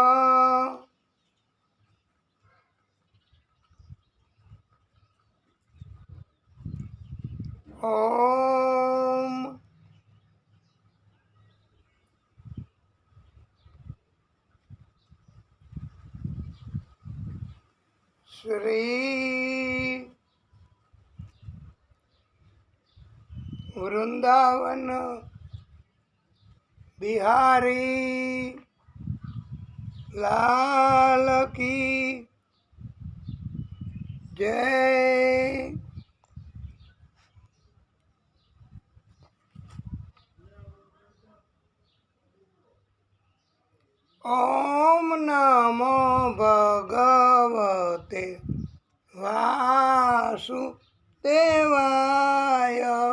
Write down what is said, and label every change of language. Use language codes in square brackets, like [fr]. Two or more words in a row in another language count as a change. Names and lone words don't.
[sa] ओम [hi] श्री वृंदावन बिहारी लाल की जय। [sa] ओम नमो भगवते वासुदेवाय।